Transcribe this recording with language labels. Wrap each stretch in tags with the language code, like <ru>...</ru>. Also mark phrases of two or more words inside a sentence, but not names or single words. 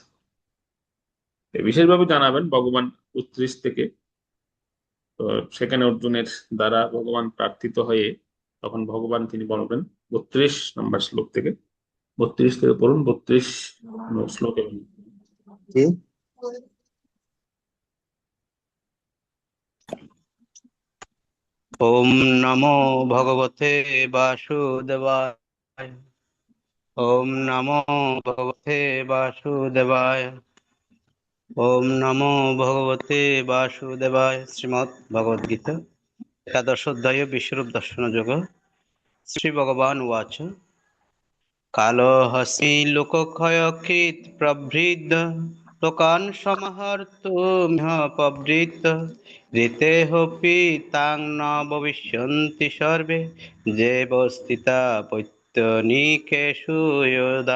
<bn>এই বিশেষভাবে জানাবেন ভগবান 32 থেকে। তো সেখানে অর্জুনের দ্বারা ভগবান প্রার্থিত হয়ে তখন ভগবান তিনি বলবেন 32 নম্বর শ্লোক থেকে। 32 থেকে পড়ুন, 32 শ্লোকে। কি?</bn> <sa>ওম নমো ভগবতে বাসুদেবায়। ওম নমো ভগবতে বাসুদেবায়। ওম নমো ভগবতে বাসুদেবায়। শ্রীমদ্ ভগবদ গীতা একাদশোধ্যায় বিশ্বরূপ দর্শন যোগ। শ্রী ভগবান উবাচ কালহসি লোকক্ষয়কৃৎ প্রভৃদ্ধ লোকান সমাহর্তুমিহ প্রবৃত্ত ঋতেহপি তাং ন ভবিষ্যন্তি সর্বে দেবস্থিতা পৈত্তনিকেষু যোধা।</sa>